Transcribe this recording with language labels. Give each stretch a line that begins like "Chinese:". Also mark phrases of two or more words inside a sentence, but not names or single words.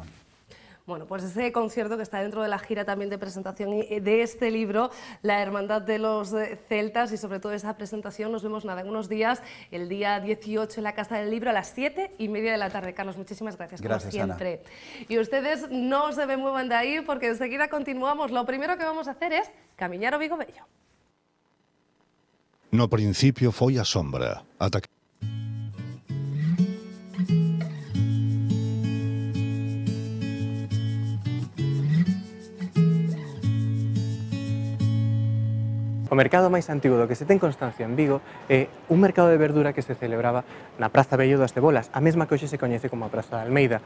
Spanish: Bueno, pues ese concierto que está dentro de la gira también de presentación de este libro, La Hermandad de los Celtas, y sobre todo esa presentación, nos vemos nada en unos días, el día 18 en la Casa del Libro a las 7:30 de la tarde. Carlos, muchísimas gracias, como siempre. Ana. Y ustedes no se me muevan de ahí porque enseguida continuamos. Lo primero que vamos a hacer es
Galician: camiñar o
Spanish: Vigo Bello.
Galician: No principio foi a sombra, ata que... O mercado máis antigo do que se ten constancia en Vigo é un mercado de verdura que se celebraba na Praza Bello das Cebolas, a mesma que hoxe se coñece como a Praza de Almeida.